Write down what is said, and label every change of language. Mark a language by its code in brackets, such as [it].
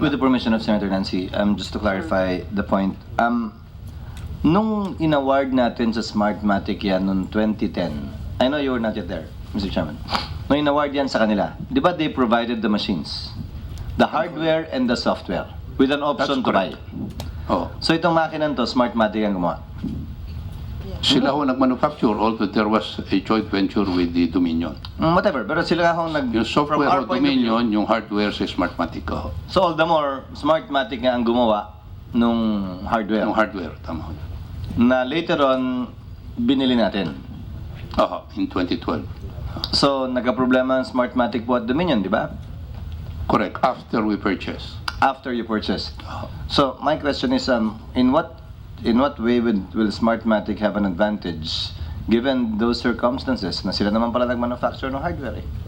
[en] With the permission of Senator Nancy, just to clarify the point, [tl] nung in-award natin sa Smartmatic yan noong 2010, [en] I know you were not yet there, Mr. Chairman. Nung in-award yan sa kanila, di ba they provided the machines? The hardware and the software with an option to buy. Oh. [tl] So itong makinan to, Smartmatic ang gumawa. Sila ho nag-manufacture, [en] although there was a joint venture with the Dominion. Whatever, [tl] pero sila akong nag... Yung [en] from software our point of view- [tl] Dominion, yung hardware sa Smartmatic ho. [en] So all the more, [tl] Smartmatic nga ang gumawa nung hardware. Yung hardware, tama ho. Na later on, binili natin. [en] In 2012. [tl] So nagka-problema ang Smartmatic po at Dominion, di ba? [en] Correct, after we purchased. After you purchased. So my question is, in what way will Smartmatic have an advantage given those circumstances [tl] na sila naman pala nag-manufacture ng hardware eh?